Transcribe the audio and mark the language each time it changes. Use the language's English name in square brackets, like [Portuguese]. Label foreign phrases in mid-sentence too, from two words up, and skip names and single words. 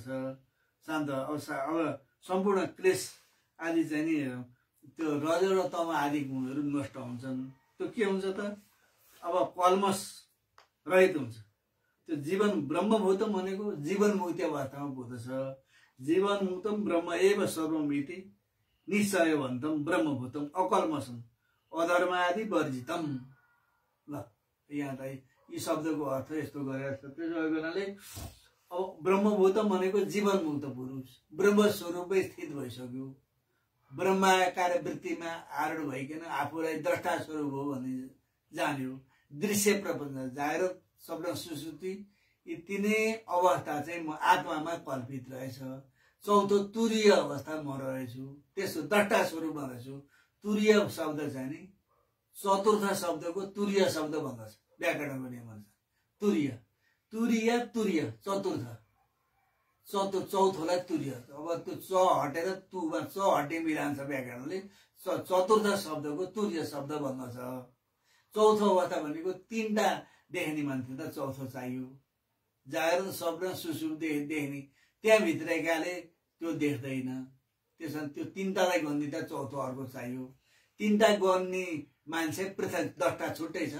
[Nepali] शान्त अब सम्पूर्ण क्लेश आदि चाहिँ नि त्यो रज र तम आदि गुणहरू नष्ट हुन्छन्। त्यो के हुन्छ त, अब कल्मस रहित हुन्छ। त्यो जीवन ब्रह्मभूतम भनेको जीवन मुक्ति अवस्थामा पुग्दछ। [Sanskrit] जीवन मुक्तम ब्रह्म एव सर्वमिति निश्चयवन्तम ब्रह्मभूतम अकल्मसम अधर्म आदि वर्जितम। [Nepali] ल यहाँ त यी शब्दको अर्थ यस्तो गरेर छ। त्यसो हुनाले अब ब्रह्मभूतम भनेको जीवन मुक्त पुरुष, ब्रह्म स्वरूपै स्थित भइसक्यो। ब्रह्माकार वृत्तिमा आरूढ भइकन आफूलाई द्रष्टा स्वरूप हो भन्ने जान्यो। दृश्य प्रपञ्च जागृत स्वप्न सुषुप्ति यी तीनै अवस्था चाहिँ म आत्मामा कल्पित रहेछ। चौथो तुरीय अवस्था म रहेछु, त्यसो द्रष्टा स्वरूपमा रहेछु। तुरीय शब्द चाहिँ नि चतुर्थ शब्दको तुरीय शब्द भन्दछ, व्याकरणको नियम अनुसार। तुरीय तुरीय तुरीय चतुर्थ, चौथोलाई तुरीय। अब त्यो च हटेर तुमा च हटे मिलान्छ व्याकरणले। चतुर्थ शब्दको तुरीय शब्द भन्दछ। चौथो अवस्था भनेको तीनटा देख्ने मान्छे त चौथो चाहियो। जागरण स्वप्न सुषुप्ति देख्ने त्यहाँ भित्रकाले त्यो देख्दैन। त्यसमा त्यो तीनटालाई गन्ने त चौथो अर्को चाहियो। तीनटा गर्ने मान्छे पृथक दसटा छुट्टै छ।